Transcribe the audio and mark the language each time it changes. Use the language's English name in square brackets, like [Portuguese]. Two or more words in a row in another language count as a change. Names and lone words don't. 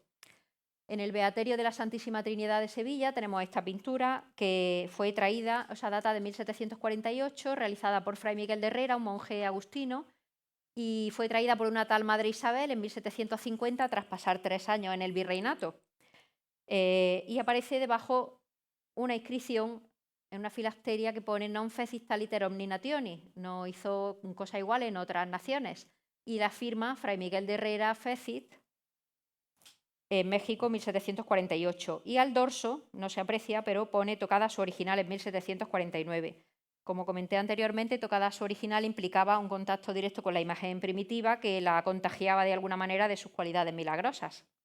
[Spanish] En el Beaterio de la Santísima Trinidad de Sevilla tenemos esta pintura que fue traída, data de 1748, realizada por Fray Miguel de Herrera, un monje agustino, y fue traída por una tal Madre Isabel en 1750 tras pasar 3 años en el virreinato. Y aparece debajo una inscripción en una filacteria que pone [Latin] non fecit taliter omni nationis, [Spanish] no hizo cosa igual en otras naciones, y la firma Fray Miguel de Herrera fecit en México 1748, y al dorso, no se aprecia, pero pone tocada su original en 1749. Como comenté anteriormente, tocada su original implicaba un contacto directo con la imagen primitiva que la contagiaba de alguna manera de sus cualidades milagrosas.